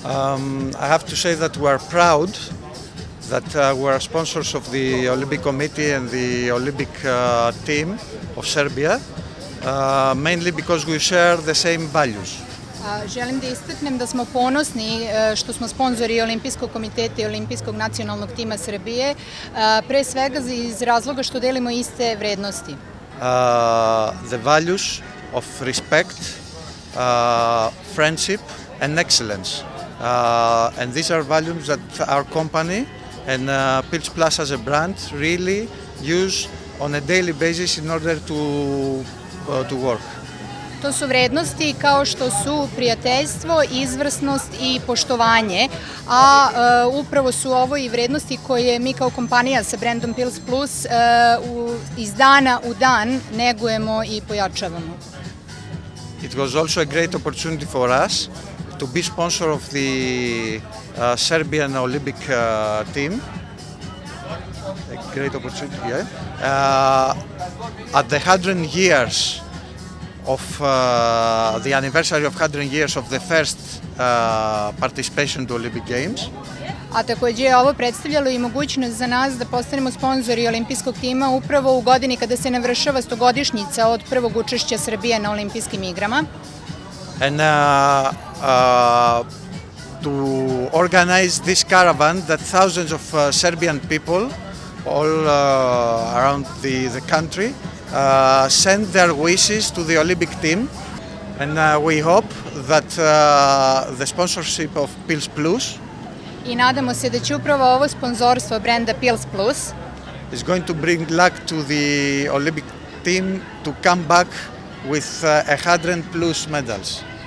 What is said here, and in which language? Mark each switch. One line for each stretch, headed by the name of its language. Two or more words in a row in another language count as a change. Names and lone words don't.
English: I have to say that we are proud that we are sponsors of the Olympic Committee and the Olympic team of Serbia, mainly because we share the same values.
Serbian: Želim da istaknem da smo ponosni što smo sponzori Olimpijskog komiteta i Olimpijskog nacionalnog tima Srbije, pre svega iz razloga što delimo iste vrednosti.
English: The values of respect, friendship and excellence. And these are values that our company and Pils Plus as a brand really use on a daily basis in order to work.
Serbian: To su vrednosti kao što su prijateljstvo, izvrsnost i poštovanje, a upravo su ovo i vrednosti koje mi kao kompanija sa brandom Pils Plus iz dana u dan negujemo i pojačavamo.
English: It was also a great opportunity for us to be sponsor of the Serbian Olympic team. A great opportunity, yeah. At the 100 years of the anniversary of 100 years of the first participation to Olympic Games.
Serbian: A takođe je ovo predstavljalo i mogućnost za nas da postanemo sponzori olimpijskog tima upravo u godini kada se navršava 100-godišnjica od prvog učešća Srbije na olimpijskim igrama.
English: And to organize this caravan that thousands of Serbian people all around the country send their wishes to the Olympic team, and we hope that the sponsorship of Pils Plus
Serbian: I nadamo se da će upravo ovo sponzorstvo brenda Pils Plus
English: is going to bring luck to the Olympic team to come back with 100 plus medals.